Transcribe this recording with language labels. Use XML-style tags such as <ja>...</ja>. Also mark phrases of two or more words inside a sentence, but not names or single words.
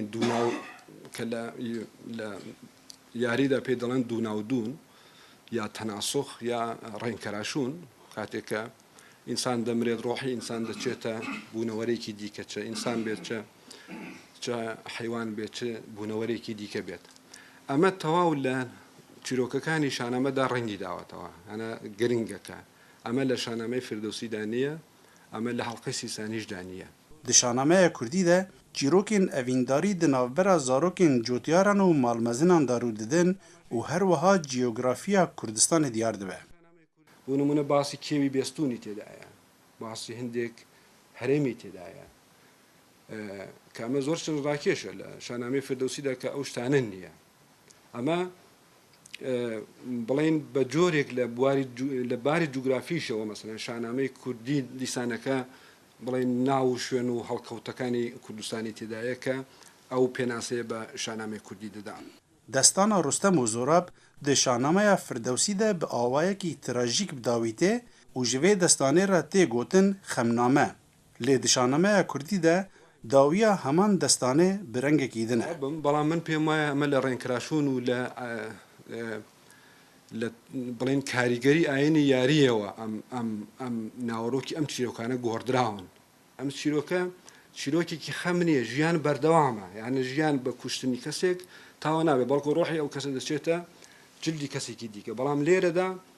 <ckb>دووناو کە لە یاریدا پێ دەڵێن دووناودون یا تەناسۆخ یا ڕێنکەراشون کاتێکە ئینسان دەمرێت ڕۆحی ئینسان دەچێتە بوونەوەرێکی دیکە چە ئینسان بێت چە حیوان بێت چ بوونەوەرێکی دیکە بێت ئەمە تەواو لە چیرۆکەکانی شانامەدا ڕەنگی داوەتەوە ئەنە گرنگەکە ئەمە لە شانامەی فردەوسیدا نییە ئەمە لە هەڵقەی سیسانیشدا نییە</ckb> <ku>Di şanamaya Kurdî de çîrokên evîndarî di navbera zarokên cotiyaran û malmezinan de rû didin û her wiha cîyografiya Kurdistanê diyar dibe.</ku> <ckb>بۆ نمونە باسی کێوی بێستوونی تێدایە باسی هەندێک هەرێمی تێدایە کە ئەمە زۆر ڕاکێشە لە شانامەی فردەوسیدا کە ئەو شتانە نییە ئەمە بڵێن بە جۆرێک لە باری جوگرافیشەوە مەسەلەن شانامەی کوردی دیسانەکە بڵێن ناو و شوێن و هەڵکەوتەکانی کوردستانی تێدایە کە ئەو پێناسەیە بە شانامەی کوردی دەدان</ckb> <ku>Destana Rostem û Zorab di şanameya Firdewsî de bi awayekî trajîk bidawîtê û ji vê destanê re tê gotin xemname. Lê di şanameya Kurdî de dawiya heman destanê bi rengekî din e.</ku> <ckb>بەڵام من پێم وایە ئەمە لە ڕێنکراشون و لە بڵێن کاریگەری ئاینی یاریەوە ئەم ناوەڕۆکی ئەم چیرۆکانە گۆڕدراون ئەم چیرۆکێکی خەم نییە ژیان بەردەوامە یانە ژیان بە کوشتنی کەسێک تاوە نابێت بەڵکو ڕۆحی ئەو کەسە دەچێتە جلدی کەسێکی دیکە بەڵام لێرەدا</ckb>